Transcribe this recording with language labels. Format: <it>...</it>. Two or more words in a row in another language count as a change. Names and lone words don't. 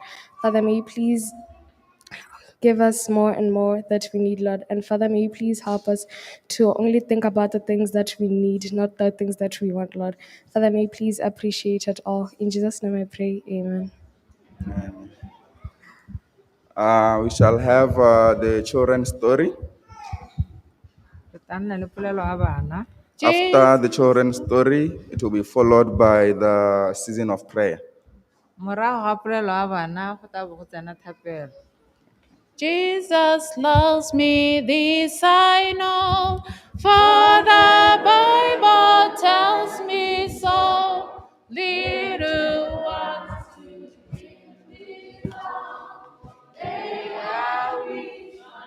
<en>Father, may you please give us more and more that we need, Lord. And Father, may you please help us to only think about the things that we need, not the things that we want, Lord. Father, may you please appreciate it all. In Jesus' name I pray, amen. We shall have the children's story.</en> <tn>Re tla nna le polelo ya bana.</tn> <en>After the children's story, it will be followed by the season of prayer.</en> <tn>Morago ga polelo ya bana go tla bo go tsena thapelo.</tn> <en>Jesus loves me, this I know, for the Bible tells me so. Little ones to him belong, they are weak.</en>